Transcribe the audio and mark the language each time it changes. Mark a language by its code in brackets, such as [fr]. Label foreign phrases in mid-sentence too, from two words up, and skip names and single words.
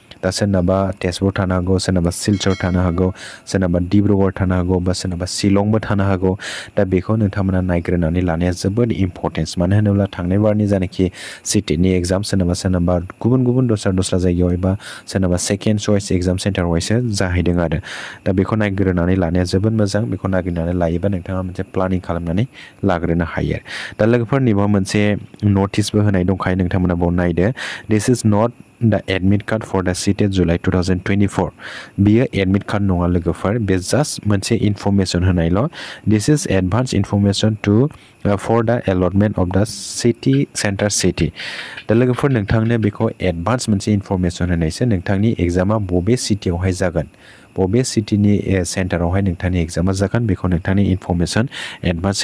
[brx] दा सोरनाबा तेजपुर थानो हागौ सोरनाबा सिलचर थानो हागौ सोरनाबा डिब्रुगड़ थानो हागौ बा सोरनाबा शिलंबो थानो हागौ दा बेखौ नोंथांमोना नायग्रोनानै लानाया जोबोद इम्पर्टेन्स मानो होनोब्ला थांनाय बारनि जानाखि सिटेटनि एग्जाम सोरनाबा गुबुन दस्रा जायगायाव एबा सोरनाबा [en] second choice exam centre [brx] वाइसो जाहैदों आरो दा बेखौ नायग्रोनानै लानाया जोबोद मोजां बेखौ नागिरनानै लायोबा नोंथाङा मोनसे प्लानिं खालामनानै लाग्रोनो हायो दा लोगोफोरनिबो मोनसे नटिसबो होनाय दंखायो नोंथांमोना बाव नायदो [en] this is not the admit card for the CTET July [brx] 2024 बियो [en] admit card [brx] नङा लोगोफोर बे जास्ट मोनसे इनफरमेसन होनायल' [en] this is advance information to for the allotment of the city centre city [brx] दा लोगोफोर नोंथांनो बेखौ एडभान्स मोनसे इनफरमेसन होनायसो नोंथांनि एग्जामा बबे सिटियावहाय जागोन बबे सिटिनि सेन्टारावहाय नोंथांनि एग्जामा जागोन बेखौ नोंथांनि [en] information advance